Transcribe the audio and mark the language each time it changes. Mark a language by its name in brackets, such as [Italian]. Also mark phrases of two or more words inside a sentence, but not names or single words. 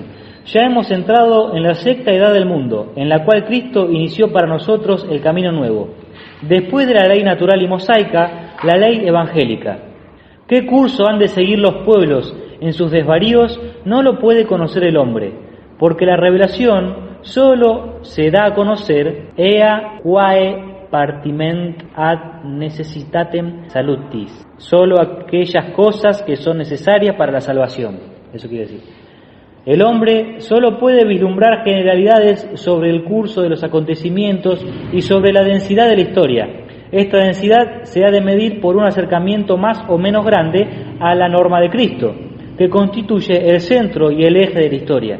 [Spanish] Ya hemos entrado en la sexta edad del mundo, en la cual Cristo inició para nosotros el camino nuevo. Después de la ley natural y mosaica, la ley evangélica. ¿Qué curso han de seguir los pueblos en sus desvaríos? No lo puede conocer el hombre, porque la revelación solo se da a conocer [Latin] ea quae partiment ad necessitatem salutis, [Spanish] solo aquellas cosas que son necesarias para la salvación. Eso quiere decir, el hombre solo puede vislumbrar generalidades sobre el curso de los acontecimientos y sobre la densidad de la historia. Esta densidad se ha de medir por un acercamiento más o menos grande a la norma de Cristo, que constituye el centro y el eje de la historia.